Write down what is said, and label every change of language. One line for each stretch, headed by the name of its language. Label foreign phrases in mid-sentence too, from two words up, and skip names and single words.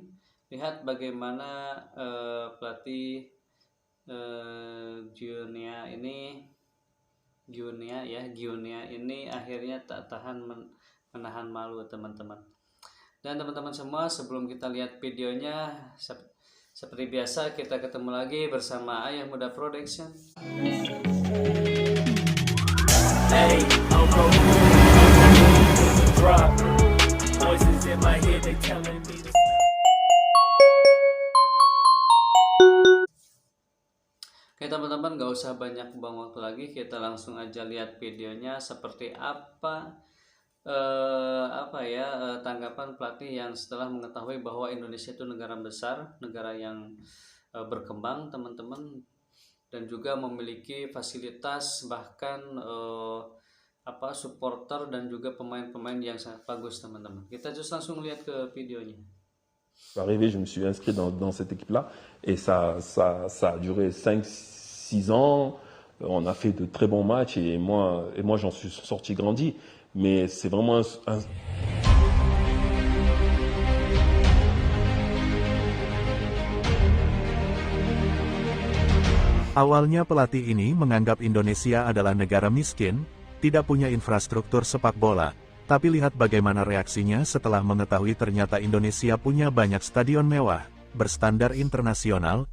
Indonesian: Lihat bagaimana pelatih Guinea ini akhirnya tak tahan menahan malu, teman-teman. Dan teman-teman semua, sebelum kita lihat videonya, seperti biasa kita ketemu lagi bersama Ayah Muda Production.
English: Hey, drop. Voices in my head, they telling me to...
Indonesian: Oke teman-teman, gak usah banyak buang waktu lagi, kita langsung aja lihat videonya seperti apa tanggapan pelatih yang setelah mengetahui bahwa Indonesia itu negara besar, negara yang berkembang, teman-teman, dan juga memiliki fasilitas, bahkan supporter dan juga pemain-pemain yang sangat bagus, teman-teman. Kita just langsung lihat ke videonya.
French: Arrivé, je me suis inscrit dans cette équipe-là et ça a duré 5-6 ans. On a fait de très bons matchs et moi j'en suis sorti grandi. Mais c'est vraiment un...
Indonesian: Awalnya pelatih ini menganggap Indonesia adalah negara miskin, tidak punya infrastruktur sepak bola. Tapi lihat bagaimana reaksinya setelah mengetahui ternyata Indonesia punya banyak stadion mewah, berstandar internasional.